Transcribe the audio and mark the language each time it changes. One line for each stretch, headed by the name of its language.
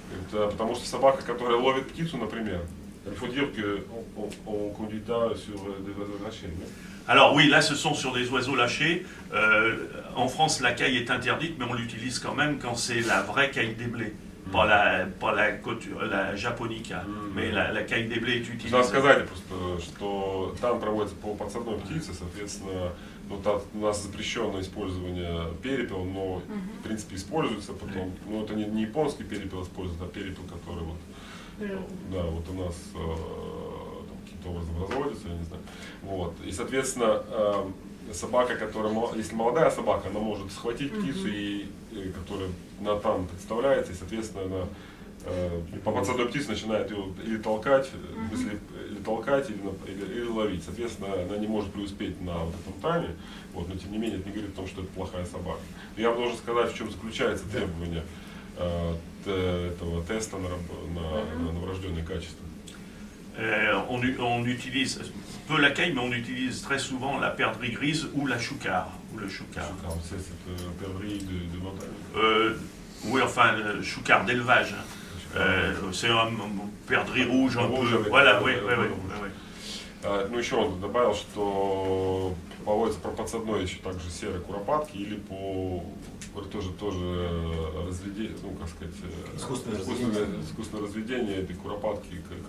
Russian: Потому что собака, которая ловит птицу, например,
French: il faut dire qu'on conduit sur des oiseaux lâchés. Alors oui, là ce sont sur des oiseaux lâchés. En France, la caille est interdite, mais on l'utilise quand même quand c'est la vraie caille des blés. Pas la japonica, mais la caille des blés est utilisée.
Russian: Надо сказать просто, что там проводится по подсадной птице, соответственно, ну, у нас запрещено использование перепела, но в принципе используется потом. Но это не японский перепел используется, а перепел, который вот, да, вот у нас каким-то образом разводится, я не знаю. Вот. И соответственно, собака, которая, если молодая собака, она может схватить птицу, которая на ТАН представляется, и, соответственно, она по подсадной птице начинает ее или толкать, или ловить. Соответственно, она не может преуспеть на вот этом ТАНе, вот, но тем не менее это не говорит о том, что это плохая собака. Но я вам должен сказать, в чем заключается требование этого теста на врожденное качество.
French: On utilise peu la caille, mais on utilise très souvent la perdrix grise ou la choucard. Ou le choucard. C'est cette perdrix de montagne. Oui, enfin, le choucard d'élevage. C'est un perdrix rouge un peu. Voilà, oui.
Russian: Ну, еще он добавил, что поводится про подсадной еще также серой куропатки или по тоже разведение, ну, как сказать, искусственное разведение этой куропатки